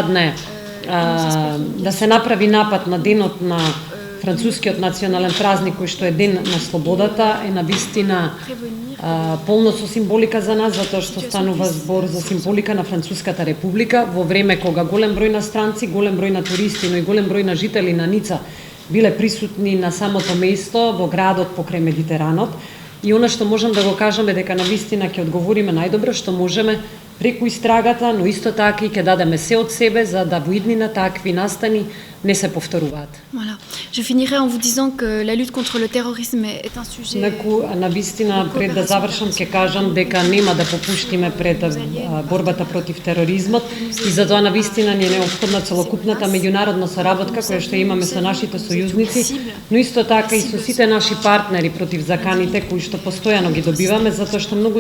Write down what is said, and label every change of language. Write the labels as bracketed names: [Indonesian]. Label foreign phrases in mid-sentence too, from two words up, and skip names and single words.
[Macedonian] направи напад на денот на францускиот национален празник кој што е ден на слободата е на вистина полно со символика за нас, затоа што станува збор за символика на Француската република во време кога голем број на странци, голем број на туристи, но и голем број на жители на Ница биле присутни на самото место во градот покрај Медитеранот. И она што можам да го кажам е дека на вистина ќе одговориме најдобро што можеме преку истрагата, но исто така и ќе дадеме се од себе за да во иднина такви настани не се повторуваат. [French] Voilà. Je finirai en vous disant que la lutte contre le terrorisme est un sujet. [Macedonian] На вистина пред да завршам ќе кажам дека нема да попуштиме пред борбата против тероризмот и затоа на вистина ни е неопходна целокупната меѓународна соработка која што имаме со нашите сојузници, но исто така и со сите наши партнери против заканите кои што постојано ги добиваме, затоа што многу